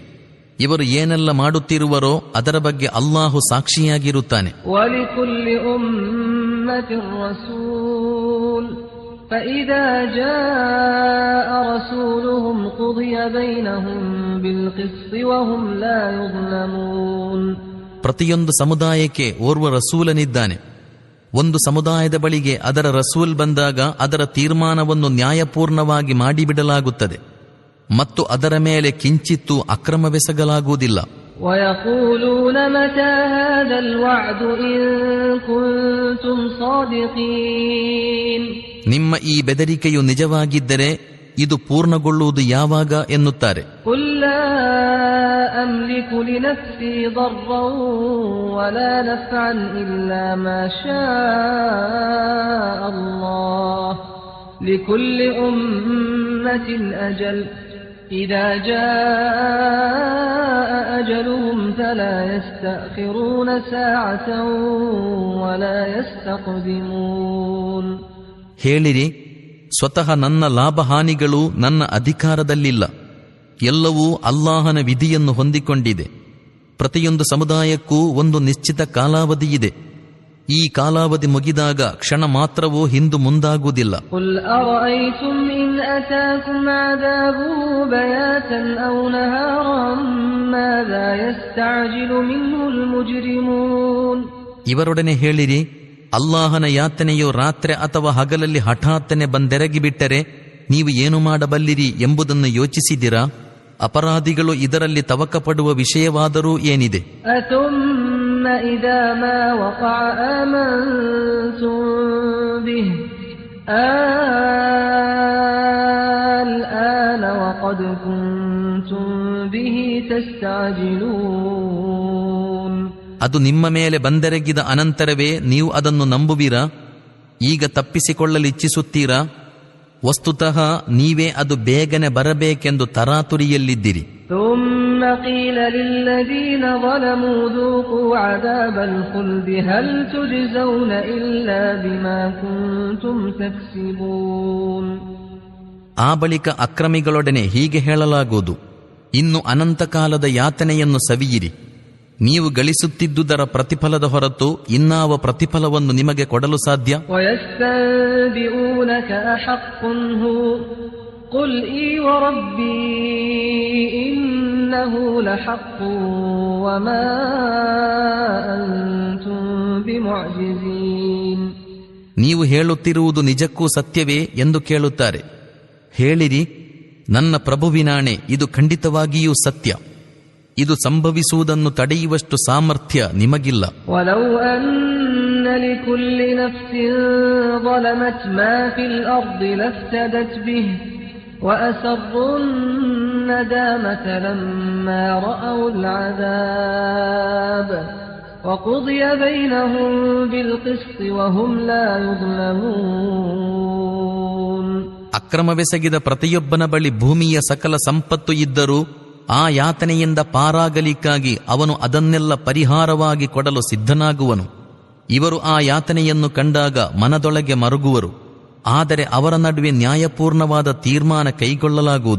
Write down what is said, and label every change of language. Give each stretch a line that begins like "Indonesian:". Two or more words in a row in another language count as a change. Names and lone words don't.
Kannada: ಇವರು ಏನೆಲ್ಲ ಮಾಡುತ್ತಿರುವರೋ ಅದರ ಬಗ್ಗೆ ಅಲ್ಲಾಹು ಸಾಕ್ಷಿಯಾಗಿರುತ್ತಾನೆ.
Arabic: وَلِكُلِّ أُمَّةٍ رَّسُولٌ فَإِذَا جَاءَ رَسُولُهُمْ قُضِيَ بَيْنَهُم بِالْقِسْطِ وَهُمْ لَا يُظْلَمُونَ.
Kannada: ಪ್ರತಿಯೊಂದು ಸಮುದಾಯಕ್ಕೆ ಓರ್ವ ರಸೂಲನಿದ್ದಾನೆ. ಒಂದು ಸಮುದಾಯದ ಬಳಿಗೆ ಅದರ ರಸೂಲ್ ಬಂದಾಗ ಅದರ ತೀರ್ಮಾನವನ್ನು ನ್ಯಾಯಪೂರ್ಣವಾಗಿ ಮಾಡಿಬಿಡಲಾಗುತ್ತದೆ ಮತ್ತು ಅದರ ಮೇಲೆ ಕಿಂಚಿತ್ತೂ ಅಕ್ರಮವೆಸಗಲಾಗುವುದಿಲ್ಲ.
Arabic: وَيَقُولُونَ مَتَى هَذَا الْوَعْدُ إِن كُنتُمْ صَادِقِينَ.
Kannada: ನಿಮ್ಮ ಈ ಬೆದರಿಕೆಯು ನಿಜವಾಗಿದ್ದರೆ ಇದು ಪೂರ್ಣಗೊಳ್ಳುವುದು ಯಾವಾಗ ಎನ್ನುತ್ತಾರೆ.
Arabic: قُل لَّا أَمْلِكُ لِنَفْسِي ضَرًّا وَلَا نَفْعًا إِلَّا مَا شَاءَ اللَّهُ لِكُلِّ أُمَّةٍ أَجَلٌ إِذَا جَاءَ أَجَلُهُمْ فَلَا يَسْتَأْخِرُونَ سَاعَةً وَلَا يَسْتَقْدِمُونَ.
Kannada: ಹೇಳಿರಿ, ಸ್ವತಃ ನನ್ನ ಲಾಭಹಾನಿಗಳು ನನ್ನ ಅಧಿಕಾರದಲ್ಲಿಲ್ಲ. ಎಲ್ಲವೂ ಅಲ್ಲಾಹನ ವಿಧಿಯನ್ನು ಹೊಂದಿಕೊಂಡಿದೆ. ಪ್ರತಿಯೊಂದು ಸಮುದಾಯಕ್ಕೂ ಒಂದು ನಿಶ್ಚಿತ ಕಾಲಾವಧಿಯಿದೆ. ಈ ಕಾಲಾವಧಿ ಮುಗಿದಾಗ ಕ್ಷಣ ಮಾತ್ರವೂ ಹಿಂದು ಮುಂದಾಗುವುದಿಲ್ಲ.
Arabic: قُلْ أَرَأَيْتُمْ إِنْ أَتَاكُمْ عَذَابُهُ بَيَاتًا أَوْ نَهَارًا مَاذَا يَسْتَعْجِلُ مِنْهُ الْمُجْرِمُونَ.
Kannada: ಇವರೊಡನೆ ಹೇಳಿರಿ, ಅಲ್ಲಾಹನ ಯಾತನೆಯು ರಾತ್ರಿ ಅಥವಾ ಹಗಲಲ್ಲಿ ಹಠಾತ್ತನೆ ಬಂದೆರಗಿಬಿಟ್ಟರೆ ನೀವು ಏನು ಮಾಡಬಲ್ಲಿರಿ ಎಂಬುದನ್ನು ಯೋಚಿಸಿದಿರಾ? ಅಪರಾಧಿಗಳು ಇದರಲ್ಲಿ ತವಕ ಪಡುವ ವಿಷಯವಾದರೂ ಏನಿದೆ?
Arabic: أَثُمَّ إِذَا مَا وَقَعَ آمَنْتُمْ بِهِ الْآنَ وَقَدْ كُنْتُمْ بِهِ تَسْتَعْجِلُونَ.
Kannada: ಅದು ನಿಮ್ಮ ಮೇಲೆ ಬಂದೆರಗಿದ ಅನಂತರವೇ ನೀವು ಅದನ್ನು ನಂಬುವಿರಾ? ಈಗ ತಪ್ಪಿಸಿಕೊಳ್ಳಲಿಚ್ಛಿಸುತ್ತೀರಾ? ವಸ್ತುತಃ ನೀವೇ ಅದು ಬೇಗನೆ ಬರಬೇಕೆಂದು ತರಾತುರಿಯಲ್ಲಿದ್ದಿರಿ.
Arabic: ثُمَّ قِيلَ لِلَّذِينَ ظَلَمُوا ذُوقُوا عَذَابَ الْخُلْدِ هَلْ تُجْزَوْنَ إِلَّا بِمَا كُنتُمْ تَكْسِبُونَ.
Kannada: ಆ ಬಳಿಕ ಅಕ್ರಮಿಗಳೊಡನೆ ಹೀಗೆ ಹೇಳಲಾಗುವುದು, ಇನ್ನು ಅನಂತಕಾಲದ ಯಾತನೆಯನ್ನು ಸವಿಯಿರಿ. ನೀವು ಗಳಿಸುತ್ತಿದ್ದುದರ ಪ್ರತಿಫಲದ ಹೊರತು ಇನ್ನಾವ ಪ್ರತಿಫಲವನ್ನು ನಿಮಗೆ ಕೊಡಲು ಸಾಧ್ಯ?
Arabic: وَيَسْتَنبِئُونَكَ أَحَقٌّ هُوَ قُلْ إِي وَرَبِّي إِنَّهُ لَحَقٌّ وَمَا أَنْتُمْ بِمُعْجِزِينَ.
Kannada: ನೀವು ಹೇಳುತ್ತಿರುವುದು ನಿಜಕ್ಕೂ ಸತ್ಯವೇ ಎಂದು ಕೇಳುತ್ತಾರೆ. ಹೇಳಿರಿ, ನನ್ನ ಪ್ರಭುವಿನಾಣೆ, ಇದು ಖಂಡಿತವಾಗಿಯೂ ಸತ್ಯ. ಇದು ಸಂಭವಿಸುವುದನ್ನು ತಡೆಯುವಷ್ಟು ಸಾಮರ್ಥ್ಯ ನಿಮಗಿಲ್ಲ.
Arabic: وَلَوْ أَنَّ لِكُلِّ نَفْسٍ ظَلَمَتْ مَا فِي الْأَرْضِ لَافْتَدَتْ بِهِ وَأَسَرُّوا النَّدَامَةَ لَمَّا رَأَوُا الْعَذَابَ وَقُضِيَ بَيْنَهُم بِالْقِسْطِ وَهُمْ لَا يُظْلَمُونَ.
Kannada: ಅಕ್ರಮವೆಸಗಿದ ಪ್ರತಿಯೊಬ್ಬನ ಬಳಿ ಭೂಮಿಯ ಸಕಲ ಸಂಪತ್ತು ಇದ್ದರೂ ಆ ಯಾತನೆಯಿಂದ ಪಾರಾಗಲಿಕ್ಕಾಗಿ ಅವನು ಅದನ್ನೆಲ್ಲ ಪರಿಹಾರವಾಗಿ ಕೊಡಲು ಸಿದ್ಧನಾಗುವನು. ಇವರು ಆ ಯಾತನೆಯನ್ನು ಕಂಡಾಗ ಮನದೊಳಗೆ ಮರುಗುವರು. ಆದರೆ ಅವರ ನಡುವೆ ನ್ಯಾಯಪೂರ್ಣವಾದ ತೀರ್ಮಾನ ಕೈಗೊಳ್ಳಲಾಗುವುದು.